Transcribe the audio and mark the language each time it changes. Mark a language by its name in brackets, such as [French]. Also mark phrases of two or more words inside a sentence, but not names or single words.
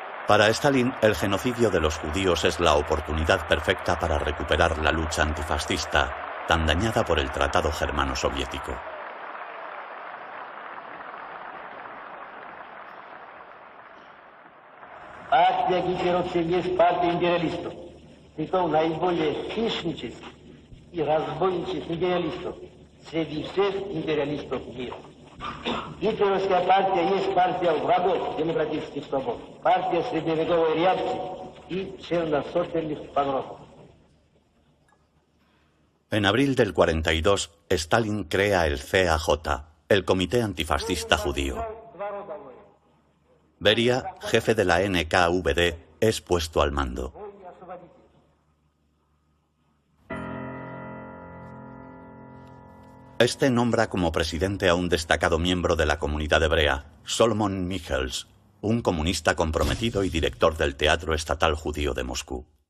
[Spanish] Para Stalin, el genocidio de los judíos es la oportunidad perfecta para recuperar la lucha antifascista, tan dañada por el Tratado Germano-Soviético. [Russian] Партия гитлеровцев есть партия империалистов, притом наиболее хищнических и разбойничьих империалистов среди всех империалистов мира. Гитлеровская партия есть партия врагов демократических свобод, партия средневековой реакции и черносотенных погромов. [Spanish] En abril del 42, Stalin crea el CAJ, el Comité Antifascista Judío. Beria, jefe de la NKVD, es puesto al mando. Este nombra como presidente a un destacado miembro de la comunidad hebrea, Solomon Michels, un comunista comprometido y director del Teatro Estatal Judío de Moscú.